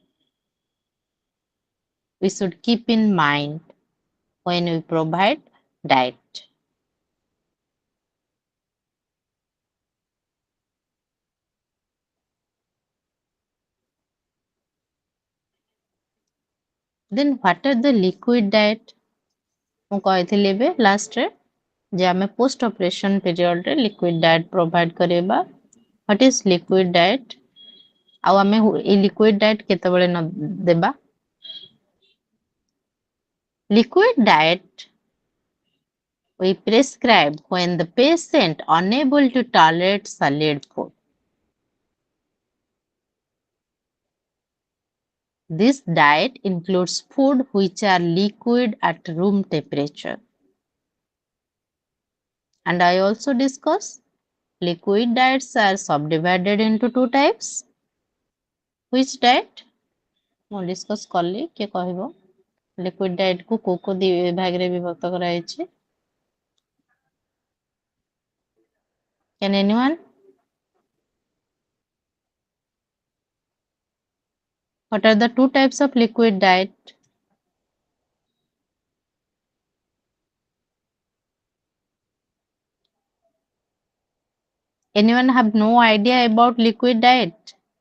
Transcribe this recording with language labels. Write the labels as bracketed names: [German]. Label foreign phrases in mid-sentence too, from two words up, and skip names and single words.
[English] We should keep in mind when we provide diet. Then what are the liquid diet? [Odia] ମୁଁ କହିଥିଲି ଏବେ ଲାଷ୍ଟରେ ଯେ ଆମେ [English] post operation period [Odia] ରେ [English] liquid diet provide [Odia] କରିବା. [English] What is liquid diet? [Odia] ଆଉ ଆମେ ଏଇ [English] liquid diet [Odia] କେତେବେଳେ ଦେବା? [English] Liquid diet we prescribe when the patient unable to tolerate solid food. This diet includes food which are liquid at room temperature. And I also discuss liquid diets are subdivided into two types. Which diet? [Odia] ମୁଁ discuss କଲି କିଏ କହିବ? [English] Liquid diet [Odia] को ଦି ଭାଗରେ ବିଭକ୍ତ କରାଯାଇଛି? [English] Can anyone? What are the two types of liquid diet? Anyone have no idea about liquid diet?